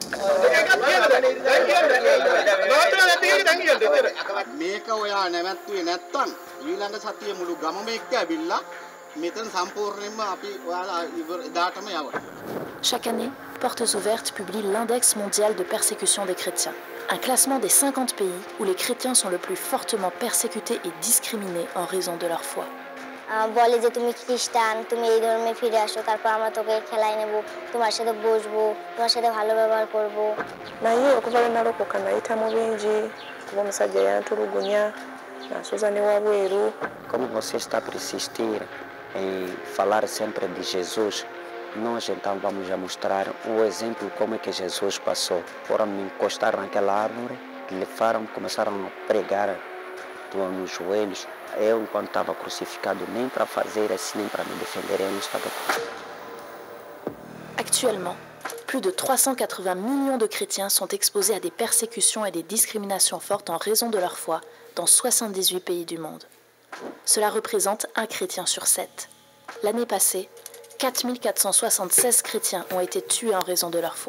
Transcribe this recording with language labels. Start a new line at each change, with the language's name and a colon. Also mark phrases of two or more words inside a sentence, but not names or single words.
French: Chaque année, Portes Ouvertes publie l'Index mondial de persécution des chrétiens, un classement des 50 pays où les chrétiens sont le plus fortement persécutés et discriminés en raison de leur foi.
Bangla: বলে যে তুমি খ্রিস্টান, তুমি এই ধর্মে ফিরে আসো, তারপর আমরা তোকে খেলায় নেব, তোমার সাথে বসবো, তোমার সাথে ভালো ব্যবহার করব.
Ganda: naye okuva nalokoka nayita mu bingi kuba omusajja yantulugunya nasoza ne wabweru.
Portuguese: Como você está a persistir em falar sempre de Jesus, nós então vamos a mostrar o exemplo como é que Jesus passou. Foram me encostar naquela árvore, levaram, começaram a pregar nos joelhos. Eu, enquanto estava crucificado, nem para fazer assim, nem para me defender, eu não estava.
French: Actuellement, plus de 380 millions de chrétiens sont exposés à des persécutions et des discriminations fortes en raison de leur foi dans 78 pays du monde. Cela représente 1 chrétien sur 7. L'année passée, 4476 chrétiens ont été tués en raison de leur foi.